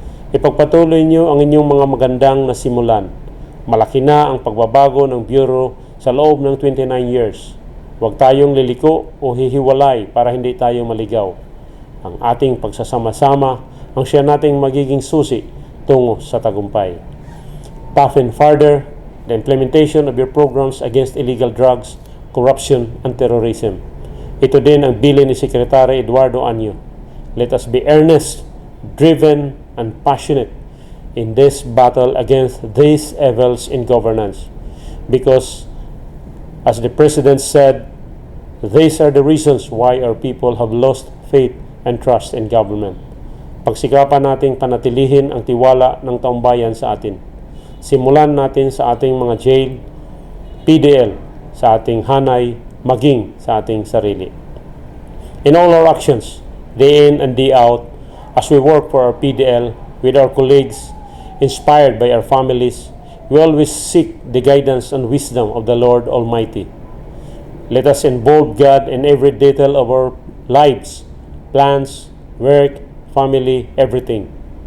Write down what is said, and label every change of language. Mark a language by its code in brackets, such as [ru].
[tl] Ipagpatuloy niyo ang inyong mga magandang nasimulan. Malaki na ang pagbabago ng bureau sa loob ng 29 years. Huwag tayong liliko o hihiwalay para hindi tayo maligaw. Ang ating pagsasama-sama ang siya nating magiging susi tungo sa tagumpay. [en] Toughen further the implementation of your programs against illegal drugs, corruption, and terrorism. [tl] Ito din ang bilin ni Secretary Eduardo Anyo. [en] Let us be earnest, driven, and passionate in this battle against these evils in governance. Because, as the President said, these are the reasons why our people have lost faith and trust in government. [tl] Pagsikapan nating panatilihin ang tiwala ng taumbayan sa atin. Simulan natin sa ating mga jail, PDL, sa ating hanay, maging sa ating sarili. [en] In all our actions, day in and day out, as we work for our PDL with our colleagues, inspired by our families, we always seek the guidance and wisdom of the Lord Almighty. Let us involve God in every detail of our lives, plans, work, family, everything.